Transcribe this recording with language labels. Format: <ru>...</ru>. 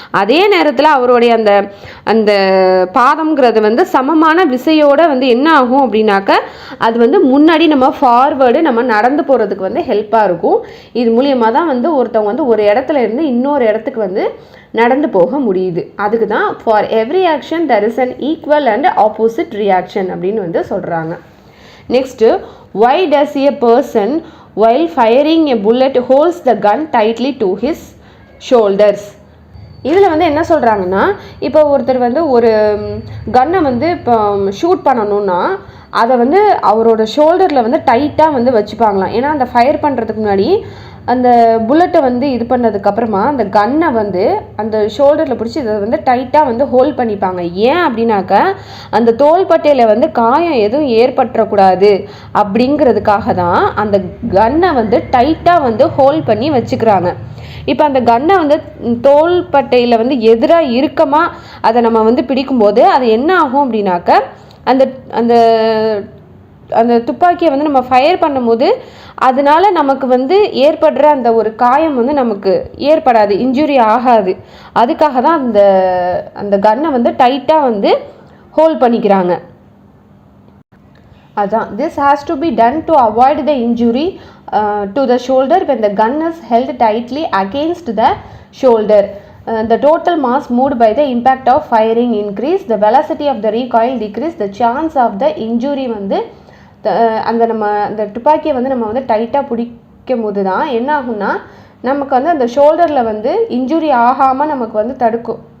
<ta>அதே நேரத்தில் அவருடைய அந்த அந்த பாதம்ங்கிறது வந்து சமமான விசையோடு வந்து என்ன ஆகும் அப்படின்னாக்க அது வந்து முன்னாடி நம்ம ஃபார்வேர்டு நம்ம நடந்து போகிறதுக்கு வந்து ஹெல்ப்பாக இருக்கும். இது மூலியமாக தான் வந்து ஒருத்தவங்க வந்து ஒரு இடத்துல இருந்து இன்னொரு இடத்துக்கு வந்து நடந்து போக முடியுது. அதுக்கு தான்</ta> <en>for every action there is an equal and opposite reaction</en> <ta>அப்படின்னு வந்து சொல்கிறாங்க.</ta> <en>Next, why does a person while firing a bullet holds the gun tightly to his shoulders?</en> <ta>இதில் வந்து என்ன சொல்கிறாங்கன்னா, இப்போ ஒருத்தர் வந்து ஒரு கன்னை வந்து இப்போ ஷூட் பண்ணணுன்னா அதை வந்து அவரோட ஷோல்டரில் வந்து டைட்டாக வந்து வச்சுப்பாங்களாம். ஏன்னா அந்த ஃபயர் பண்ணுறதுக்கு முன்னாடி அந்த புல்லட்டை வந்து இது பண்ணதுக்கப்புறமா அந்த கன்னை வந்து அந்த ஷோல்டரில் பிடிச்சி இதை வந்து டைட்டாக வந்து ஹோல்ட் பண்ணிப்பாங்க. ஏன் அப்படின்னாக்க அந்த தோள்பட்டையில் வந்து காயம் எதுவும் ஏற்பட்டுறக்கூடாது அப்படிங்கிறதுக்காக தான் அந்த கன்னை வந்து டைட்டாக வந்து ஹோல்ட் பண்ணி வச்சுக்கிறாங்க. இப்போ அந்த கன்னை வந்து தோள்பட்டையில் வந்து எதிராக இறுக்கமாக அதை நம்ம வந்து பிடிக்கும்போது அது என்ன ஆகும் அப்படின்னாக்க அந்த அந்த அந்த துப்பாக்கியை வந்து நம்ம ஃபயர் பண்ணும்போது அதனால நமக்கு வந்து ஏற்படுற அந்த ஒரு காயம் வந்து நமக்கு ஏற்படாது, இன்ஜுரி ஆகாது. அதுக்காக தான் அந்த அந்த கன்னை வந்து டைட்டாக வந்து ஹோல்ட் பண்ணிக்கிறாங்க.</ta> <en>அதான், this has to be done to avoid the injury to the shoulder when the gun is held tightly against the shoulder. The total mass moved by the impact of firing increase, the velocity of the recoil decrease, the chance of the injury</en> <ta>வந்து அந்த நம்ம அந்த துப்பாக்கியை வந்து நம்ம வந்து டைட்டாக பிடிக்கும் போது தான் என்ன ஆகும்னா நமக்கு வந்து அந்த ஷோல்டரில் வந்து இன்ஜுரி ஆகாமல் நமக்கு வந்து தடுக்கும்.</ta>